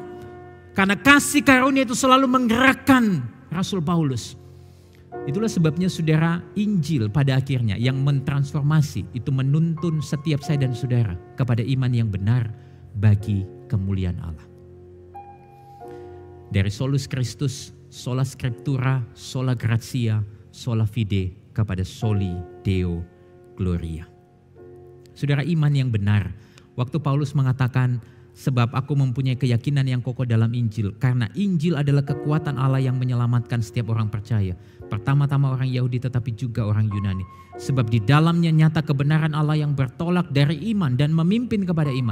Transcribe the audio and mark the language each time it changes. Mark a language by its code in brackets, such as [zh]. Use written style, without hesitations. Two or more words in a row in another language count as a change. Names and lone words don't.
[id] Karena kasih karunia itu selalu menggerakkan Rasul Paulus. Itulah sebabnya saudara, Injil pada akhirnya yang mentransformasi itu menuntun setiap saya dan saudara kepada iman yang benar bagi kemuliaan Allah. [la] Dari solus Christus, sola scriptura, sola gratia, sola fide kepada soli Deo gloria. [id] Saudara, iman yang benar. Waktu Paulus mengatakan sebab aku mempunyai keyakinan yang kokoh dalam Injil. Karena Injil adalah kekuatan Allah yang menyelamatkan setiap orang percaya. Pertama-tama orang Yahudi tetapi juga orang Yunani. Sebab di dalamnya nyata kebenaran Allah yang bertolak dari iman dan memimpin kepada iman.